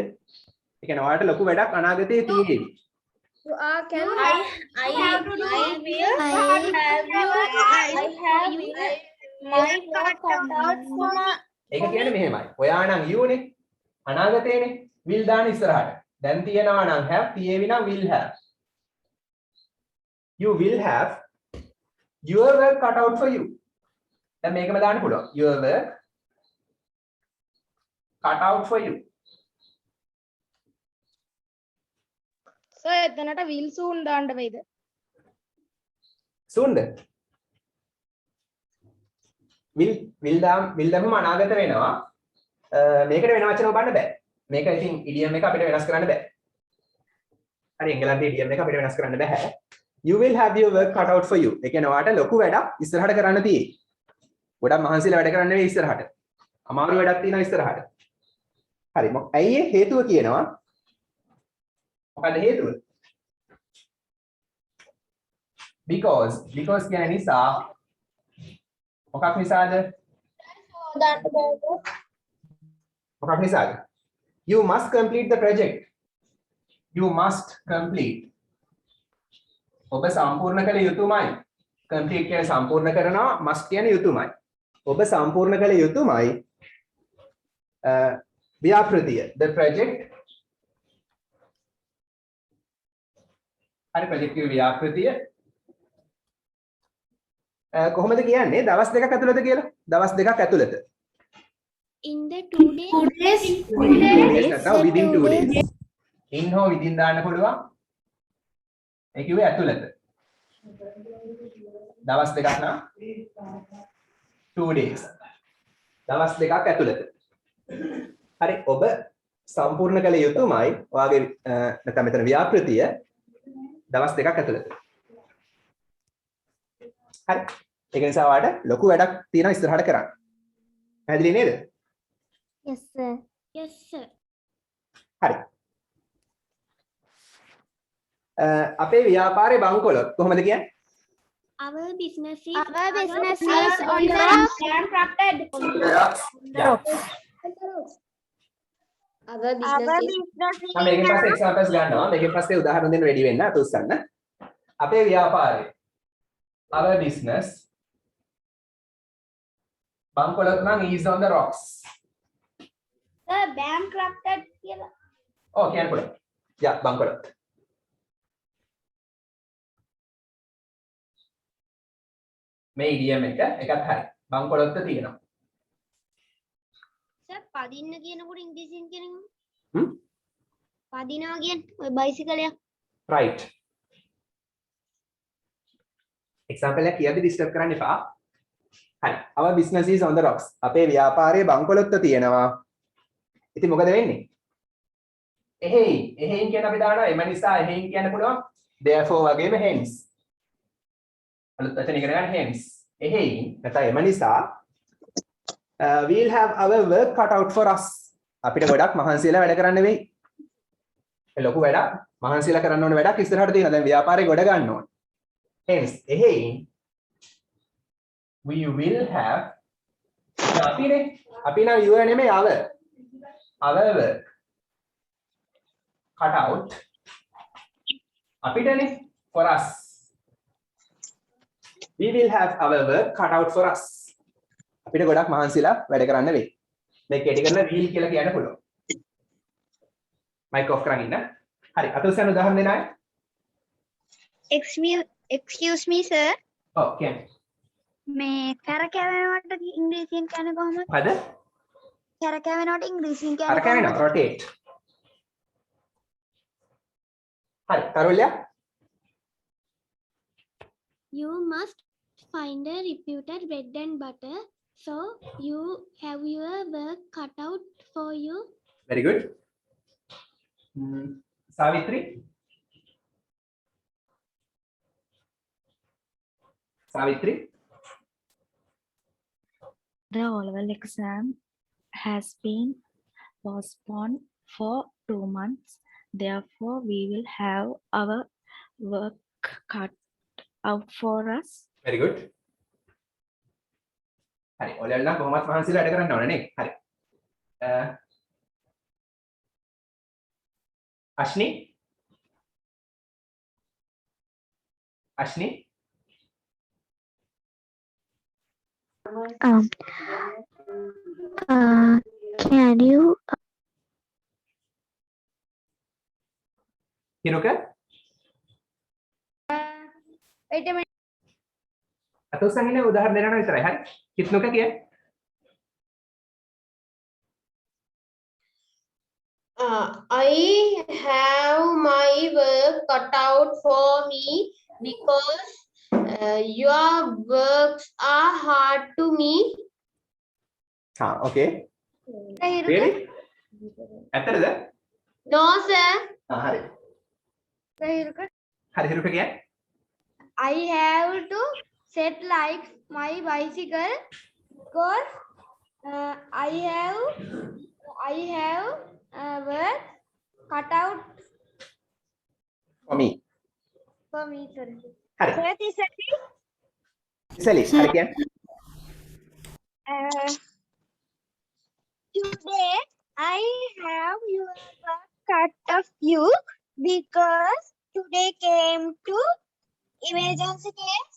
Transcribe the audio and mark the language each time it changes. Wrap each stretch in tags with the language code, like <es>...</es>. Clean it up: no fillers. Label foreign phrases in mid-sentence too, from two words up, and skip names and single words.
<si>ඒ කියන්නේ ඔයාලට ලොකු වැඩක් අනාගතයේ තියෙවි. ඒක කියන්නේ මෙහෙමයි. ඔයා නම් you නේ. අනාගතේනේ. will දාන ඉස්සරහට. දැන් තියෙනවා නම් have තියෙවි නම්</si> <en>will have. You will have your work cut out for you.</en> <si>දැන් මේකම දාන්න පුළුවන්.</si> <en>Your work cut out for you.</en> <si>සර් එතනට</si> <en>will soon</en> <si>දාන්න වෙයිද? soon ද? will දැම්මම අනාගත වෙනවා. මේකට වෙන වචන ඔබන්න බෑ. මේක ඉතින් idiom එක අපිට වෙනස් කරන්න බෑ. හරි එංගලන්තේ idiom එක අපිට වෙනස් කරන්න බෑ.</si> <en>You will have your work cut out for you.</en> <si>ඒ කියන්නේ ඔයාට ලොකු වැඩක් ඉස්සරහට කරන්න තියෙයි. ගොඩක් මහන්සියලා වැඩ කරන්න වෙයි ඉස්සරහට. අමාරු වැඩක් තියෙනවා ඉස්සරහට. හරි ඇයි ඒ හේතුව කියනවා? මොකද හේතුව? because කියන්නේ නිසා. මොකක් නිසාද? මොකක් නිසාද?</si> <en>You must complete the project. You must complete.</en> <si>ඔබ සම්පූර්ණ කළ යුතුමයි. complete කියන්නේ සම්පූර්ණ කරනවා, must කියන්නේ යුතුමයි. ඔබ සම්පූර්ණ කළ යුතුමයි ව්‍යාපෘතිය,</si> <en>the project.</en> <si>හරි, project කිව්වේ ව්‍යාපෘතිය. කොහොමද කියන්නේ දවස් දෙකක් ඇතුළත කියලා? දවස් දෙකක් ඇතුළත.</si> <en>In the 2 days. 2 days. 2 days නැත්නම් within 2 days. in හෝ within</en> <si>දාන්න පුළුවන්. ඒ කිව්වේ ඇතුළත. දවස් දෙකක් නම්</si> <en>2 days.</en> <si>දවස් දෙකක් ඇතුළත. හරි, ඔබ සම්පූර්ණ කළ යුතුමයි ඔයාගේ නැත්නම් මෙතන ව්‍යාපෘතිය දවස් දෙකක් ඇතුළත. හරි, ඒක නිසා ඔයාලට ලොකු වැඩක් තියෙනවා ඉස්සරහට කරන්න. පැහැදිලි නේද?</si> <en>Yes, sir. Yes, sir.</en> <si>හරි. අපේ ව්‍යාපාරේ බංකොලොත් කොහොමද කියන්නේ?</si> <en>Our business is Our business is on the rocks. Bankrupted. Yeah. Our business is</en> <si>මම මේකෙන් පස්සේ examples ගන්නවා. මේකෙන් පස්සේ උදාහරණ දෙන්න ready වෙන්න අත උස්සන්න. අපේ ව්‍යාපාරේ</si> <en>our business</en> <si>බංකොලොත් නම්</si> <en>is on the rocks. Sir, bankrupted කියලා.</en> <si>ඔව් කියන්න පුළුවන්. Yeah, බංකොලොත්. මේ idiom එක එකත් හරි. බංකොලොත්ත තියෙනවා. sir පදින්න කියනකොට ඉංග්‍රීසියෙන් කියනවා. හ්ම්? පදිනවා කියන්නේ ඔය බයිසිකල් එක. right. example එක කියද්දි disturb කරන්න එපා. හරි.</si> <en>our business is on the rocks.</en> <si>අපේ ව්‍යාපාරයේ බංකොලොත්ත තියෙනවා. ඉතින් මොකද වෙන්නේ? එහෙයින් කියන අපි දානවා එම නිසා එහෙයින් කියන්න පුළුවන්. therefore වගේම hence. අලුත් වචන ඉගෙන ගන්න hence. එහෙයින් නැත්නම් එම නිසා</si> <en>we'll have our work cut out for us.</en> <si>අපිට ගොඩක් මහන්සියලා වැඩ කරන්න වෙයි. ඒ ලොකු වැඩක් මහන්සියලා කරන්න ඕන වැඩක් ඉස්සරහට තියෙනවා. දැන් ව්‍යාපාරේ ගොඩ ගන්න ඕන.</si> <en>hence එහෙයින් we will have</en> <si>අපි නම්</si> <en>you නෙමෙයි our work cut out අපිටනේ for us. We will have our work cut out for us.</en> <si>අපිට ගොඩක් මහන්සිලා වැඩ කරන්න වෙයි. මේ කැටි කරලා wheel කියලා කියන්න පුළුවන්.</si> <en>mic off</en> <si>කරන් ඉන්න. හරි, අත උස්සන්න උදාහරණ දෙන්න ආයේ.</si> <en>Excuse me, sir.</en> <si>ඔව් කියන්නේ. මේ කරකැවෙනවට ඉංග්‍රීසියෙන් කියන්නේ කොහොමද? හද? කරකැවෙනවට ඉංග්‍රීසියෙන් අර කියන්නේ කියන්නේ rotate. හරි, කරුල්ලා.</si> <en>You must find a reputed bread and butter, so you have your work cut out for you. Very good. Savitri. Savitri. The O-level exam has been postponed for 2 months. Therefore, we will have our work cut out for us. Very good.</en> <si>හරි, ඔයාලා නම් කොහොමත් මහන්සිලා වැඩ කරන්න ඕනේ නේ. හරි. අශ්නි. අශ්නි.</si> <en>Can you හිරුක. wait a minute.</en> <si>අත උස්සන් ඉන්නේ උදාහරණ දෙන්න විතරයි. හරි. කිත්නුක කිය.</si> <en>I have my work cut out for me because your works are hard to me. හා, okay. Really?</en> <si>ඇත්තටද?</si> <en>No, sir.</en> <si>හරි. හරි, හිරුක කිය.</si> <en>I have to set like my bicycle because I have work cut out For me. for me. Sorry.</en> <si>හරි. ඉසලි. හරි කියන්න.</si> <en>Today I have your work cut of you because today came to emergency case.</en>